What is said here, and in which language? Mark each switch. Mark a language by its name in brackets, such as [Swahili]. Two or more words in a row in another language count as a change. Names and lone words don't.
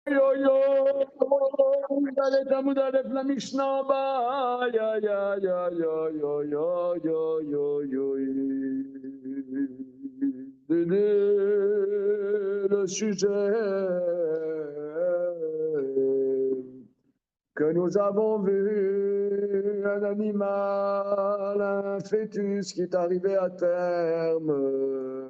[French] yo yo, Dalet Amud Aleph la Mishnah ba, ya ya ya yo yo yo yo yo yo. Le sujet que nous avons vu, un animal, un fœtus qui est arrivé à terme.